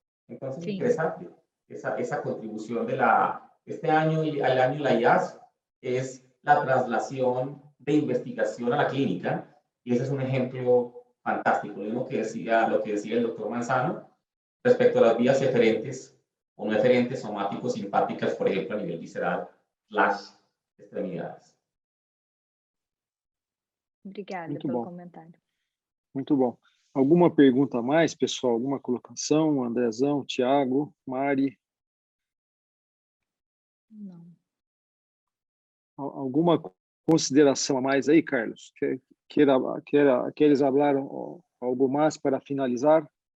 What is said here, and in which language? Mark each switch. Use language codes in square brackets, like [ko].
[es] Entonces, interesante esa contribución de este año, al año la IAS, es la traslación de investigación a la clínica, y ese es un ejemplo fantástico. Lo que decía el doctor Manzano respecto a las vías eferentes o no eferentes somáticos simpáticas, por ejemplo, a nivel visceral, las extremidades. [pt] Obrigada Muito pelo bom. comentário. Muito bom. Alguma pergunta a mais, pessoal? Alguma colocação? Andrezão, Tiago, Mari? Não. Alguma consideração a mais aí, Carlos? [es] ¿Quieres hablar algo más para finalizar?